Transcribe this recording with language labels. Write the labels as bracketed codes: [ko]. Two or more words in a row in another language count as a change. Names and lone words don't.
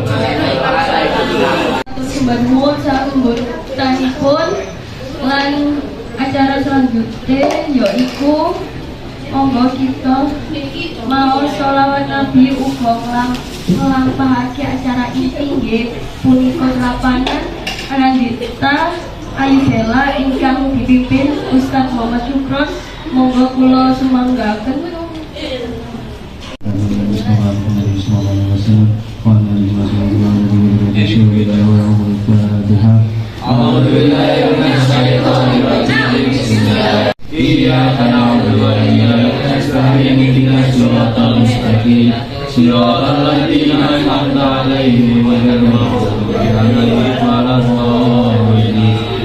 [jv] Sembah nuwun sambutanipun lan acara selanjutnya yaiku monggo kita mau sholawat Nabi uga nglampahake acara iki nggih punika lapangan Anandita Ayu Bella ingkang dipimpin Ustaz Muhammad Syukron. Monggo kula sumanggaken. [ar] إياك نعبد وإياك نستعين اهدنا الصراط المستقيم صراط الذين أنعمت عليهم غير المغضوب عليهم ولا الضالين.